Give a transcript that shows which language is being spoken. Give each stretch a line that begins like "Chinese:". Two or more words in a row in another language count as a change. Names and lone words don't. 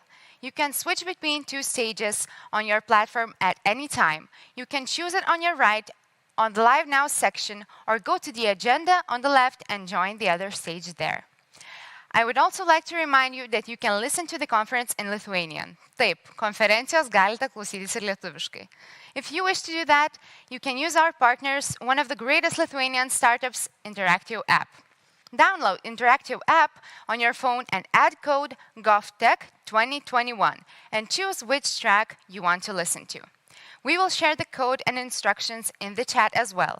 English: You can switch between two stages on your platform at any time. You can choose it on your right on the Live Now section or go to the agenda on the left and join the other stage there. I would also like to remind you that you can listen to the conference in Lithuanian.
Lithuanian: Taip, konferencijos galite klausytis ir lietuviškai.
English: If you wish to do that, you can use our partners, one of the greatest Lithuanian startups, Interactive app. Download Interactive app on your phone and add code GovTech 2021 and choose which track you want to listen to. We will share the code and instructions in the chat as well.